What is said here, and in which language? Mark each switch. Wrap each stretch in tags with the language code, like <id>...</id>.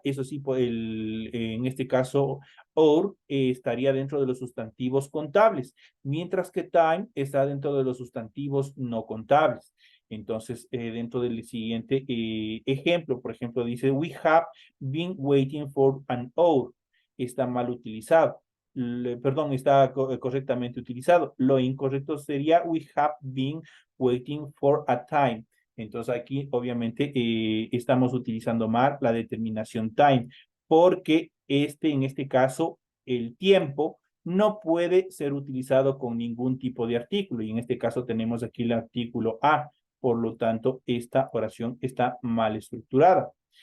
<es>Eso sí, en este caso, hour estaría dentro de los sustantivos contables, mientras que time está dentro de los sustantivos no contables. Entonces, dentro del siguiente ejemplo, por ejemplo, dice,</es> <en>we have been waiting for an hour.</en> <es>Está mal utilizado. Perdón, está correctamente utilizado. Lo incorrecto sería,</es> <en>we have been waiting for a time.</en> <es>Entonces aquí obviamente estamos utilizando mal la determinación time, porque en este caso, el tiempo no puede ser utilizado con ningún tipo de artículo. Y en este caso tenemos aquí el artículo a. Por lo tanto, esta oración está mal estructurada.</es>